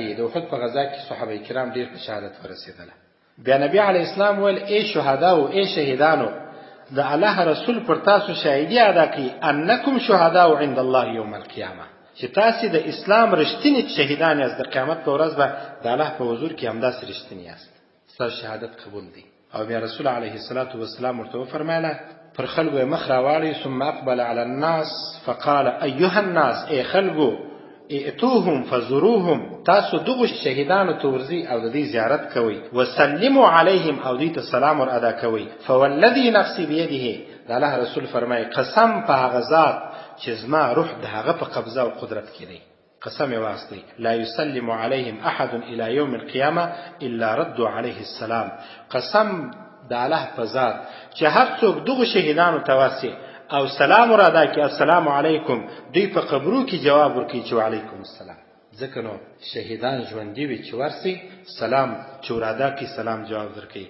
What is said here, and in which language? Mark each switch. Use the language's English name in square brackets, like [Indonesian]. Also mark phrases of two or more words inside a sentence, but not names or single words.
[Pashto] د احد په غزا کې صحابه کرام ډېر په شهادت ورسېدله. بیا نبی علیه السلام ویل ای شهداو ای شهیدانو د الله رسول پر تاسو شاهدی ادا کړي [Arabic] انکم شهداء عند الله یوم القیامه، [Pashto] چې تاسو د اسلام رښتینی شهیدان یاست د قیامت په ورځ به د الله په حضور کې همداسې رښتینی یاست، ستاسو شهادت قبول دی. او بیا رسول علیه الصلاۃ والسلام ورته وفرمایله پر خلکو مخ راواړی [Arabic] ثم اقبل علی الناس فقال ایها الناس [Pashto] ای خلکو [Arabic] ائتوهم فزوروهم، [Pashto] تاسو دغه شهیدانو ته ورځئ او د دې زیارت کوئ، [Arabic] وسلموا علیهم [Pashto] او دوی ته سلام ور ادا کوئ. [Arabic] فوالذي نفسي بيده، [Pashto] د الله رسول فرمایي قسم په هغه ذات چې زما روح د هغه په قبضه او قدرت کې دی، قسم یې واخلئ [Arabic] لا يسلم عليهم احد الى يوم القيامه الا ردوا عليه السلام. [Pashto] قسم د الله په ذات چې هر څوک دغه شهیدانو ته واسي او سلام ور ادا کړي [Arabic] السلام علیکم، [Pashto] دوی په قبرو کې جواب ورکړي چې [Arabic] وعلیکم السلام. [Pashto] ځکه نو شهیدان ژوندي وي چې ورسي سلام چې ور ادا کړي سلام جواب ورکړي.